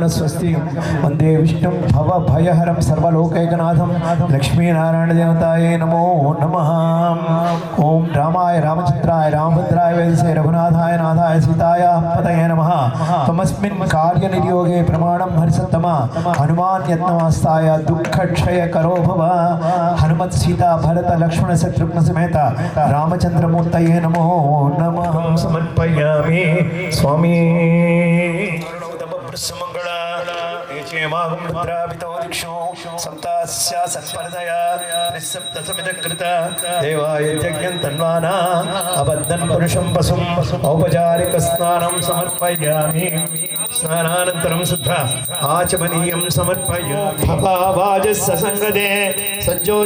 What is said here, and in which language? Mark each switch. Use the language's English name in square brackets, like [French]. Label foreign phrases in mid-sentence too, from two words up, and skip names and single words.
[Sanskrit] స్వస్తి వందే విష్ణుం భవ భయహరం సర్వలోకైకనాథం లక్ష్మీనారాయణ దేవతాయే నమో నమః ఓం రామాయ రామచంద్రాయ రామభద్రాయ వేదసే రఘునాథాయ నాథాయ సీతాయ పతయే నమః తమస్మిన్ కార్య నిర్యోగే ప్రమాణం హరిసత్తమ హనుమాన్ యత్నవాస్తాయ దుఃఖక్షయ కరో భవ హనుమత్ సీతా భరత లక్ష్మణ శత్రుఘ్న సమేత రామచంద్రమూర్తయే నమో నమః సమర్పయామి స్వామి क्षेमागं रुद्राभितो दिक्षु सप्तास्या सत्परदया निःसप्तसमिदकृत देवाय यज्ञं तन्वाना अबद्धं पुरुषं पशुं औपचारिकस्नानं समर्पयामि स्नानानन्तरं शुद्ध आचमनीयं समर्पयामि भावाजस्य संगदे सज्जो